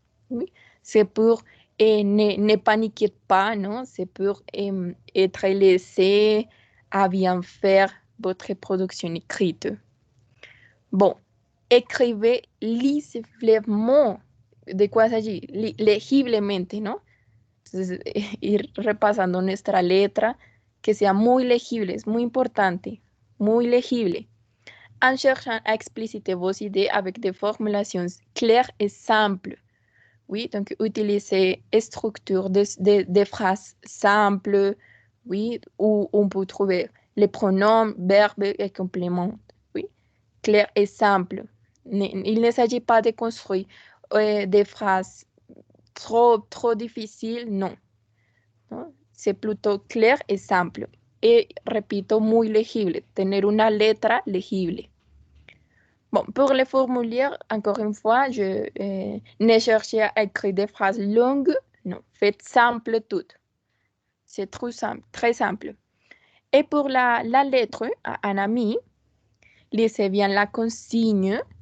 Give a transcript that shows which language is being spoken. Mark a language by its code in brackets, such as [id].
[fr] Oui, c'est pour, et ne paniquez pas, non? C'est pour être laissé à bien faire votre production écrite. Bon, écrivez lisiblement. ¿De quoi s'agit? [es] Legiblemente, ¿no? Entonces, ir repasando nuestra letra, que sea muy legible, es muy importante, muy legible. [fr] En cherchant à expliciter vos idées avec des formulations claires et simples. Oui, donc utilisez structure de phrases simples, oui, où on peut trouver les pronoms, verbes et compléments. Oui, clair et simple. Il ne s'agit pas de construire des phrases trop difficiles, non. C'est plutôt clair et simple. [es] Et, repito, muy legible, tener una letra legible. [fr] Bon, pour les formulaires, encore une fois, ne cherchez à écrire des phrases longues, non, faites simple toutes. C'est trop simple, très simple. Et pour la lettre à un ami, lisez bien la consigne.